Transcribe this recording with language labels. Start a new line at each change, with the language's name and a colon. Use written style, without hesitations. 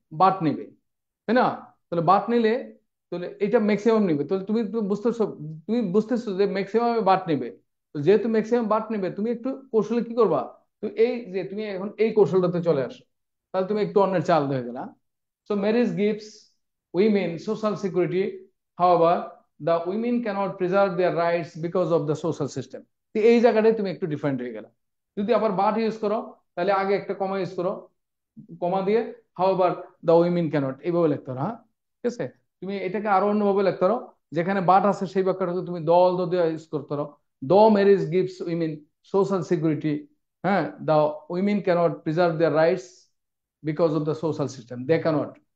Bangla: But নেবে, তাই না? তাহলে বাট নিলে তাহলে এটা ম্যাক্সিমাম নিবে, তাহলে তুমি বুঝতেছো যে ম্যাক্সিমাম বাট নেবে। তো যেহেতু ম্যাক্সিমাম বাট নেবে, তুমি একটু কৌশলে কি করবা? তো এই যে তুমি এখন এই কৌশলটাতে চলে আসো, তাহলে তুমি একটু অন্যের চাল হয়ে গেলা।
English: So marriage gives women social security. However, the women cannot preserve their rights because of the social system.
Bangla: তো এই জায়গাটায় তুমি একটু ডিফারেন্ট হয়ে গেলা। যদি আবার বাট ইউজ করো, তাহলে আগে একটা কমা ইউজ করো, কমা দিয়ে
English: however the women cannot
Bangla: এইভাবে লিখতে পারো। হ্যাঁ, ঠিক আছে। তুমি এটাকে আরো অন্যভাবে লিখতে পারো, যেখানে বাট আছে সেই বাক্যটাকে তুমি দল দিয়ে ইউজ করতে পারো।
English: The marriage gives women social security.
Bangla: হ্যাঁ,
English: the women cannot preserve their rights because of the social system. They cannot.